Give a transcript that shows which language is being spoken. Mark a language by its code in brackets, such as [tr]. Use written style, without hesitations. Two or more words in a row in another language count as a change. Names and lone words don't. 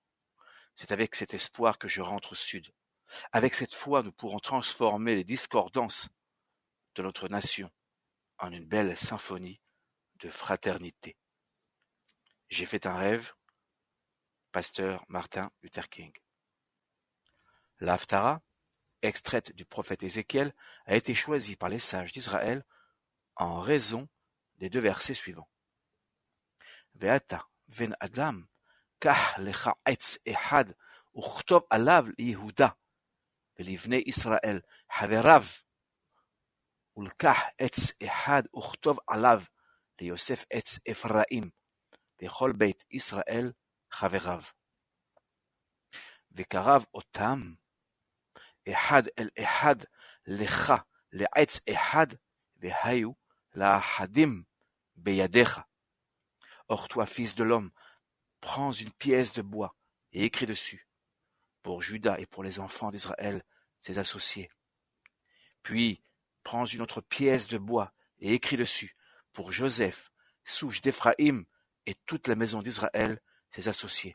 [fr] C'est avec cet espoir que je rentre au sud. Avec cette foi, nous pourrons transformer les discordances de notre nation en une belle symphonie de fraternité. J'ai fait un rêve, pasteur Martin Luther King. La Haftara, extraite du prophète Ézéchiel, a été choisie par les sages d'Israël en raison des deux versets suivants. [he] ואתה בן אדם קח לך עץ אחד וכתוב עליו ליהודה ולבני ישראל חבריו ולקח עץ אחד וכתוב עליו ליוסף עץ אפרים וכל בית ישראל חבריו. וקרב אותם אחד אל אחד לך לעץ אחד והיו לאחדים בידיך. [fr] Or toi, fils de l'homme, prends une pièce de bois et écris dessus, pour Juda et pour les enfants d'Israël, ses associés. Puis, prends une autre pièce de bois et écris dessus, pour Joseph, souche d'Éphraïm et toute la maison d'Israël, ses associés.